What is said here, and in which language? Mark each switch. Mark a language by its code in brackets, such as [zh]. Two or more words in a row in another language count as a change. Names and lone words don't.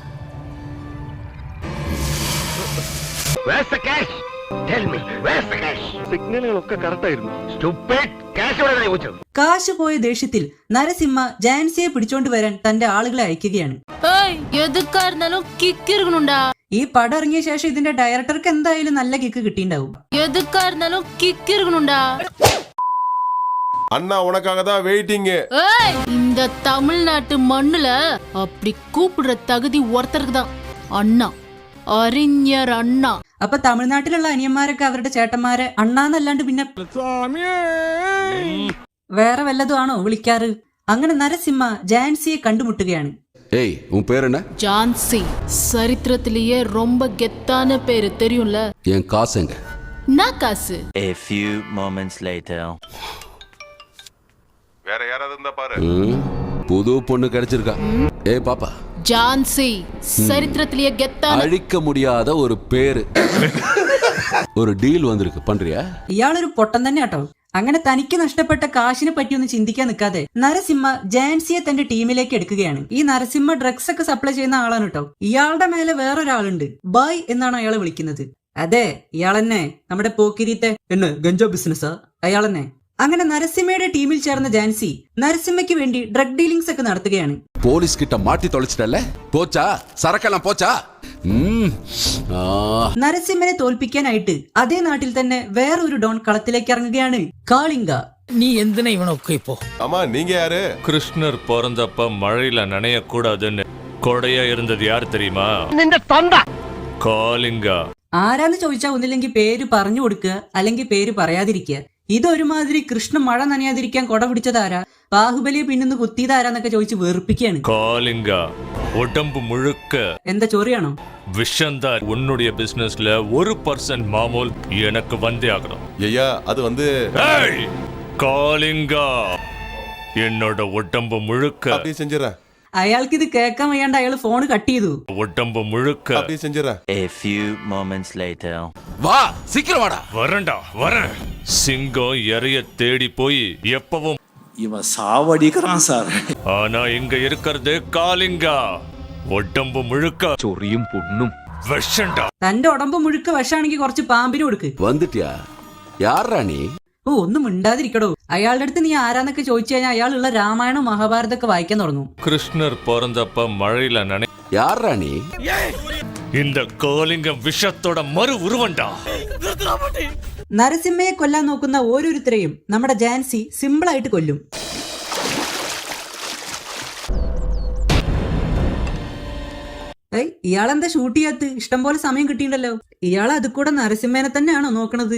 [ml] കാശ് പോയ ദേഷ്യത്തിൽ നരസിംഹ ജാൻസിയെ പിടിച്ചോണ്ട് വരാൻ തന്റെ ആളുകളെ അയക്കുകയാണ്. ഈ പടം ഇറങ്ങിയ ശേഷം ഇതിന്റെ ഡയറക്ടർക്ക് എന്തായാലും നല്ല കിക്ക് കിട്ടിണ്ടാവും. [ta] அண்ணா உனக்காக தான் வெயிட்டிங். இந்த தமிழ்நாட்டு மண்ணுல அப்படி கூப்பிடுற தகுதி ஒருத்தருக்கு தான். [ml] அண்ணா അറിഞ്ഞർ അണ്ണ. അപ്പൊ തമിഴ്നാട്ടിലുള്ള അനിയന്മാരൊക്കെ അവരുടെ ചേട്ടന്മാരെ അണ്ണാന്നല്ലാണ്ട് പിന്നെ വേറെ വല്ലതും ആണോ വിളിക്കാറ്? അങ്ങനെ നരസിംഹ ജാൻസിയെ കണ്ടുമുട്ടുകയാണ്. [ta] ஏய் உன் பேர் என்ன? ஜான்சி. சரித்திரத்திலேயே ரொம்ப கெத்தான பேரு தெரியும்ல. என் காசு எங்க? நான் காசு. [en] A few moments later. [ta] வேற யாராவது இருந்தா பாரு. புது பொண்ணு கிடைச்சிருக்கா. ஏய் பாப்பா. ஜான்சி. சரித்திரத்திலேயே கெத்தான. அழிக்க முடியாத ஒரு பேரு. ஒரு டீல் வந்திருக்கு, பண்றியா? [ml] ഇയാളൊരു പൊട്ടൻ തന്നെ കേട്ടോ. അങ്ങനെ തനിക്ക് നഷ്ടപ്പെട്ട കാശിനെ പറ്റിയൊന്നും ചിന്തിക്കാൻ നിൽക്കാതെ നരസിംഹ ജാൻസിയെ തന്റെ ടീമിലേക്ക് എടുക്കുകയാണ്. ഈ നരസിംഹ ഡ്രഗ്സ് ഒക്കെ സപ്ലൈ ചെയ്യുന്ന ആളാണ് കേട്ടോ. ഇയാളുടെ മേലെ വേറൊരാളുണ്ട്, ബായ് എന്നാണ് അയാളെ വിളിക്കുന്നത്. അതെ, ഇയാളെന്നെ നമ്മുടെ പോക്കിരീത്തെ എന്നെ ഗഞ്ചോ ബിസിനസ്സാ അയാളെന്നെ. അങ്ങനെ നരസിംഹയുടെ ടീമിൽ ചേർന്ന ജാൻസി നരസിംഹയ്ക്ക് വേണ്ടി [en] drug dealings [ml] ഒക്കെ നടത്തുകയാണ്. [ta] போலீஸ் கிட்ட மாட்டி தொலைச்சிட்டல, போச்சா சரக்கெல்லாம் போச்சா? [ml] നരസിംഹനെ തോൽപ്പിക്കാനായിട്ട് അതേ നാട്ടിൽ തന്നെ വേറൊരു ഡോൺ കളത്തിലേക്ക് ഇറങ്ങുകയാണ്, കാളിംഗ. [ta] நீ எந்தனை இவனுக்கு இப்போ ஆமா, நீங்க யாரு? கிருஷ்ணர் பிறந்தப்ப மழையில நனைய கூடாதுன்னு கொடையா இருந்தது யார் தெரியுமா? காளிங்கா. [ml] ആരാന്ന് ചോദിച്ചാൽ ഒന്നില്ലെങ്കിൽ പേര് പറഞ്ഞു കൊടുക്കുക, അല്ലെങ്കിൽ പേര് പറയാതിരിക്കുക. ഇതൊരുമാതിരി കൃഷ്ണ മഴ നനയാതിരിക്കാൻ കൊട പിടിച്ചതാരാ, ബാഹുബലിയെ പിന്നിന്ന് കുത്തിയതാരാന്നൊക്കെ ചോദിച്ച് വെറുപ്പിക്കുകയാണ്. [ta] காளிங்கா உடம்பு முழுக்க [ml] എന്താ ചൊറിയാണോ? [ta] விஷந்தான். உன்னுடைய பிசினஸ்ல 1% மாமூல் எனக்கு வந்தே ஆகணும். ஐயா, அது வந்து ஏய், காளிங்கா என்னோட உடம்பு முழுக்க அப்படியே செஞ்சிடறேன். [ml] അയാൾക്ക് ഇത് കേൾക്കാൻ വയ്യാണ്ട് അയാൾ ഫോൺ കട്ട് ചെയ്തു. [ta] உடம்பு முழுக்க அப்படியே செஞ்சிடறேன். [en] A few moments later. [ta] வா சீக்கிரம் வாடா. வரேன்டா வரேன். சிங்கம் இறைய தேடி போய் எப்பவும், இவன் சாவடிக்கிறான் சார். ஆனா இங்க இருக்கிறது காளிங்கா. உடம்பு முழுக்க [ml] ചൊറിയും പൊണ്ണും [ta] விஷண்டா. [ml] തന്റെ ഉടമ്പ് മുഴുക്ക വിഷാണെങ്കിൽ കുറച്ച് പാമ്പിന് കൊടുക്ക്. [ta] வந்துட்டியா? யாரா நீ? [ml] ഓ, ഒന്നും മിണ്ടാതിരിക്കടോ. അയാളുടെ അടുത്ത് നീ ആരാന്നൊക്കെ ചോദിച്ചു കഴിഞ്ഞാൽ അയാളുള്ള രാമായണം മഹാഭാരതമൊക്കെ വായിക്കാൻ തുടങ്ങും. [ta] கிருஷ்ணர் பிறந்தப்ப மழையில நனை. யாரா நீ? இந்த காளிங்கம் விஷத்தோட மறு உருவண்டா. [ml] നരസിംഹയെ കൊല്ലാൻ നോക്കുന്ന ഓരോരുത്തരെയും നമ്മുടെ ജാൻസി സിമ്പിളായിട്ട് കൊല്ലും. ഇയാളെന്താ ഷൂട്ട് ചെയ്യാത്ത? ഇഷ്ടംപോലെ സമയം കിട്ടിയിട്ടുണ്ടല്ലോ. ഇയാൾ അത് കൂടെ നരസിംഹനെ തന്നെയാണോ നോക്കണത്?